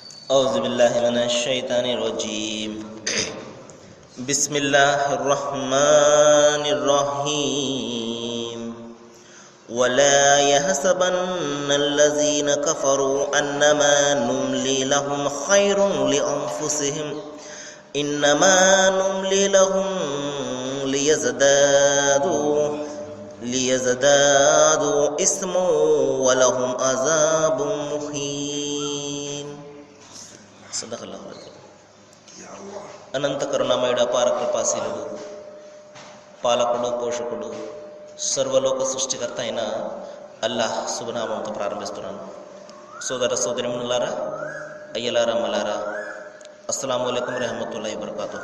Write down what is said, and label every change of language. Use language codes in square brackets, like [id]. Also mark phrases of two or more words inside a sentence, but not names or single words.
[ar] أعوذ بالله من الشيطان الرجيم بسم الله الرحمن الرحيم ولا يحسبن الذين كفروا أنما نملي لهم خير لأنفسهم إنما نملي لهم ليزدادوا إثما ولهم عذاب مهين. صدق الله العليم. [te] అనంత కరుణామయుడు అపార కృపాశీలుడు పాలకుడు పోషకుడు సర్వలోక సృష్టికర్త అయిన అల్లాహ్ శుభనామంతో ప్రారంభిస్తున్నాను. సోదర సోదరిమణులారా, అయ్యలారా, అమ్మలారా, [ar] السلام عليكم ورحمة الله وبركاته.